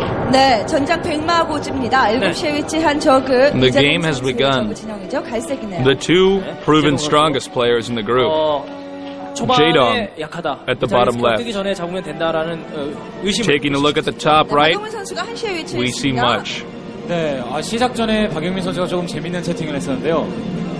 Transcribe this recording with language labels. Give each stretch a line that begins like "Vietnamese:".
Korean: 네, 전장 백마고지입니다. 7시에 위치한 저그.
English: The game has begun. The two proven strongest players in the group. Jaedong at the bottom left. Taking a look at the top right, we see Much.
Korean: 네, 시작 전에 박영민 선수가 조금 재밌는 채팅을 했었는데요.